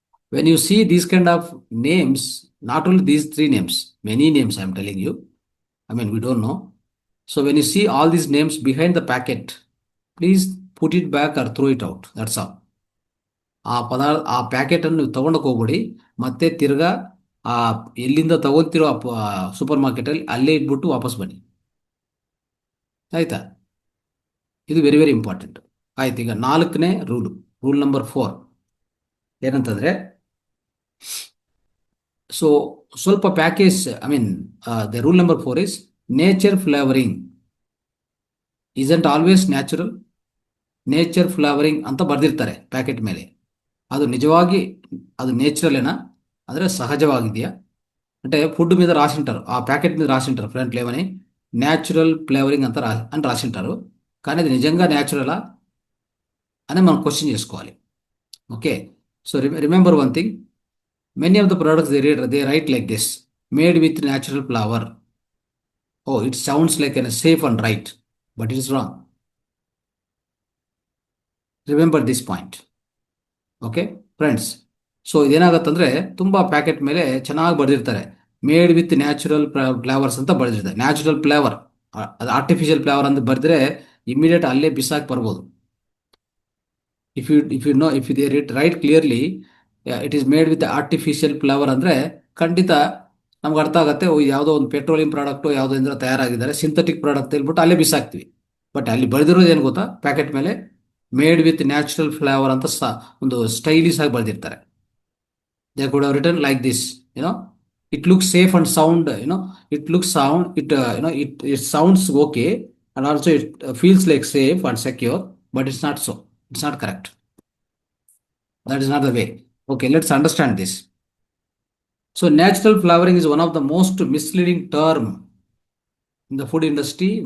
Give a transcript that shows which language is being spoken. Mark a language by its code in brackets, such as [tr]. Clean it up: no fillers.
[en] When you see these kind of names, not only these three names, many names I'm telling you. I mean, we don't know. So when you see all these names behind the packet, please put it back or throw it out. That's all. [kn] ಆ packet ಅನ್ನು ನೀವು ತಗೊಂಡೋಗಿ ಹೋಗ್ಬಿಡಿ, ಮತ್ತೆ ತಿರ್ಗಾ ಆ ಎಲ್ಲಿಂದ ತಗೋತಿರೋ super ಮಾರ್ಕೆಟಲ್ಲಿ ಅಲ್ಲೇ ಇಟ್ಬಿಟ್ಟು ವಾಪಸ್ ಬನ್ನಿ. ಆಯ್ತಾ? ಇದು ವೆರಿ ವೆರಿ ಇಂಪಾರ್ಟೆಂಟ್. ಆಯ್ತು, ಈಗ 4ನೇ ರೂಲ್ ನಂಬರ್ 4 ಏನಂತಂದ್ರೆ, ಸೊ ಸ್ವಲ್ಪ package, [en] I mean the rule number 4 is nature flavouring isn't always natural. [kn] Nature flavouring ಅಂತ ಬರ್ದಿರ್ತಾರೆ ಪ್ಯಾಕೆಟ್ ಮೇಲೆ. ಅದು ನಿಜವಾಗಿ ಅದು ನೇಚರಲ್ ಏನಾ, ಅಂದರೆ ಸಹಜವಾಗಿದೆಯಾ? [te] అంటే ఫుడ్ మీద రాసింటారు, ఆ ప్యాకెట్ మీద రాసింటారు ఫ్రంట్ లేవని న్యాచురల్ ఫ్లేవరింగ్ అంతా అని రాసింటారు. కానీ అది నిజంగా న్యాచురలా అని మనం క్వశ్చన్ చేసుకోవాలి. [en] Okay, so remember one thing, many of the products they write like this, made with natural flavour. Oh, it sounds like an safe and right, but it is wrong. Remember this point. [kn] Okay friends, so ಇದೇನಾಗತ್ತಂದ್ರೆ ತುಂಬ packet ಮೇಲೆ ಚೆನ್ನಾಗಿ ಬರೆದಿರ್ತಾರೆ, made with natural flavours ಅಂತ ಬರೆದಿರ್ತಾರೆ. Natural flavour, ಅದು artificial flavour ಅಂತ ಬರೆದ್ರೆ immediate ಅಲ್ಲೇ ಬಿಸಾಕಿ ಬರ್ಬೋದು. [en] if you they write clearly it is made with artificial flavour [kn] ಅಂದರೆ ಖಂಡಿತ ನಮ್ಗೆ ಅರ್ಥ ಆಗುತ್ತೆ, ಯಾವುದೋ ಒಂದು ಪೆಟ್ರೋಲಿಯಂ ಪ್ರಾಡಕ್ಟು ಯಾವುದೋ ಇಂದ ತಯಾರಾಗಿದ್ದಾರೆ, ಸಿಂಥೆಟಿಕ್ ಪ್ರಾಡಕ್ಟ್ ಹೇಳ್ಬಿಟ್ಟು ಅಲ್ಲೇ ಬಿಸಾಕ್ತಿವಿ. ಬಟ್ ಅಲ್ಲಿ ಬರೆದಿರೋದು ಏನು ಗೊತ್ತಾ, ಪ್ಯಾಕೆಟ್ ಮೇಲೆ ಮೇಡ್ ವಿತ್ ನ್ಯಾಚುರಲ್ ಫ್ಲೇವರ್ ಅಂತ ಒಂದು ಸ್ಟೈಲಿಶ್ ಆಗಿ ಬರೆದಿರ್ತಾರೆ. [en] They could have written like this, it looks safe and sound, it looks sound, it sounds okay, and also it feels like safe and secure, but it's not so. It's not correct. That is not the way. Okay, let's understand this. So natural flavoring is one of the most misleading term in the food industry.